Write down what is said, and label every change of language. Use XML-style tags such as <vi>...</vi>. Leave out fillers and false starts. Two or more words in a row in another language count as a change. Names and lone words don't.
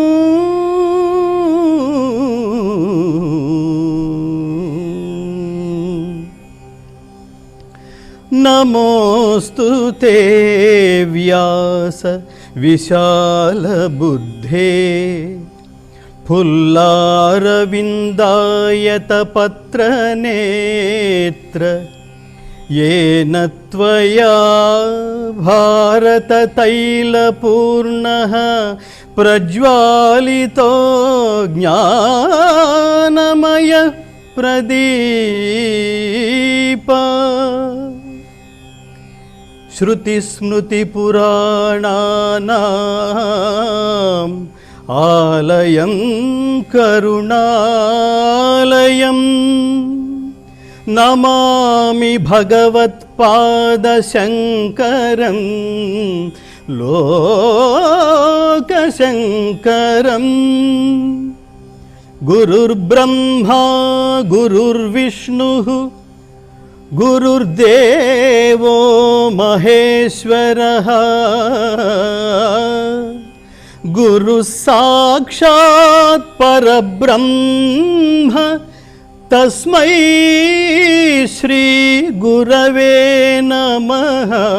<sa>नमोस्तुते व्यास विशालबुद्धे फुल्लारविंदायतपत्रनेत्र येन त्वया भारततैलपूर्णः प्रज्वालितो ज्ञानमय प्रदीप. श्रुतिस्मृतिपुराणानाम् आलयं करुणालयं नमामि भगवत्पादशंकरं लोकशंकरं. गुरुर्ब्रह्मा गुरुर्विष्णुः गुरुर्देवो महेश्वरः गुरुः साक्षात् परब्रह्म तस्मै श्री गुरवे नमः.</sa>